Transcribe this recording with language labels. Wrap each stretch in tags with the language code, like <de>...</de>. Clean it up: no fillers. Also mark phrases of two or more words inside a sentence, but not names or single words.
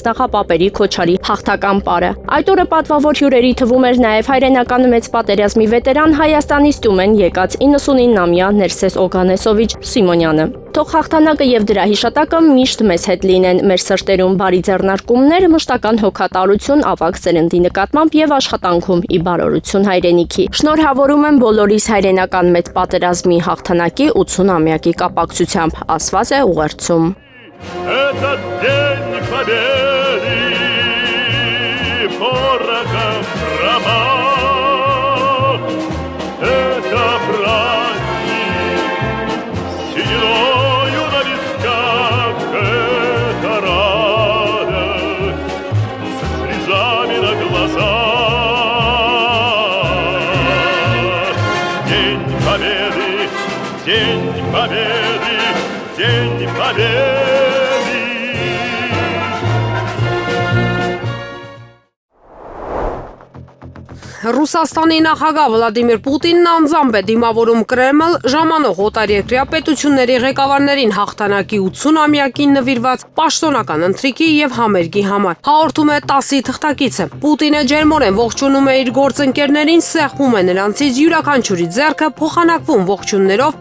<hy>նախապապերի Քոչարի հաղթական պարը։ Այդ օրը պատվավոր հյուրերի թվում էր նաև հայրենական մեծ պատերազմի վետերան Հայաստանից տուն են եկած 99-ամյա Ներսես Օգանեսովիչ Սիմոնյանը։ Թող հաղթանակը եւ դրա հիշատակը միշտ մեզ հետ լինեն, մեր սրտերում բարի ձեռնարկումներ, մշտական հոգատարություն, ավագ սերնդի նկատմամբ եւ աշխատանքում ի բարօրություն հայրենիքի։ Շնորհավորում եմ բոլորիս հայրենական մեծ պատերազմի հաղթանակի 80-ամյակի կապակցությամբ, ասված է ուղերձում։</hy> <ru>Этот день победы ворогам промах. Это праздник сединою на висках, это радость со слезами на глазах. День победы, день победы, день победы.</ru> <hy>Ռուսաստանի նախագահ Վլադիմիր Պուտինն անձամբ է դիմավորում Կրեմլ ժամանող օտարերկրյա պետությունների ղեկավարներին հաղթանակի 80-ամյակին նվիրված պաշտոնական ընթրիքի եւ համերգի համար։ Հաղորդում է ՏԱՍՍ-ի թղթակիցը։ Պուտինը ջերմորեն ողջունում է իր գործընկերներին, սեղմում է նրանցից յուրաքանչյուրի ձեռքը, փոխանակվում ողջույններով</hy>